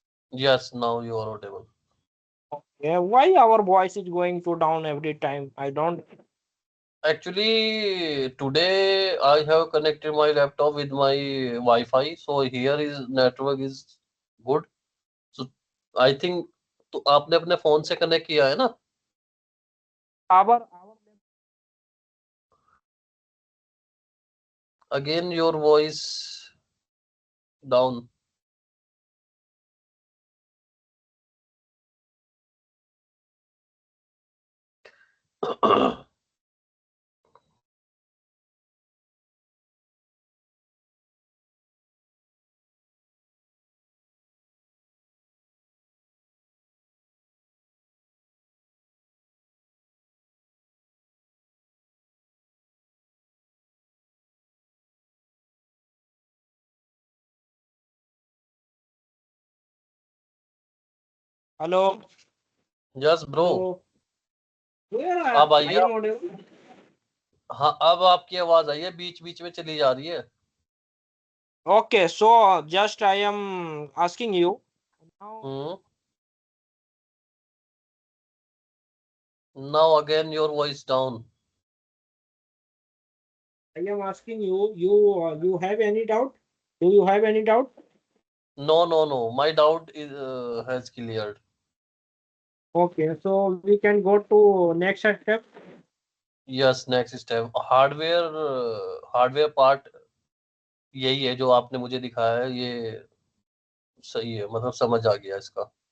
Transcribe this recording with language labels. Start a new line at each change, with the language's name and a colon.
English: Yes, now you are audible. Yeah, why our voice is going to down every time? I don't. Actually, today I have connected my laptop with my Wi-Fi, so here is network is good. So I think
Hindi: तो आपने अपने phone से connect किया है ना?
English: Our Again your voice down. hello, yes bro, hello. Where
Hindi: अब
English: I
Hindi: आइए
English: am
Hindi: आप।
English: audible.
Hindi: हाँ, अब आपकी आवाज आई है, बीच बीच में चली जा रही है।
English: Okay, so just I am asking you now. Hmm. Now again your voice down. I am asking you. You have any doubt? Do you have any doubt? No no no, my doubt is has cleared. Okay, so we can go to next step. Yes, next step hardware.
Hindi: Hardware part यही है जो आपने मुझे दिखाया है, ये सही है, मतलब समझ आ गया इसका।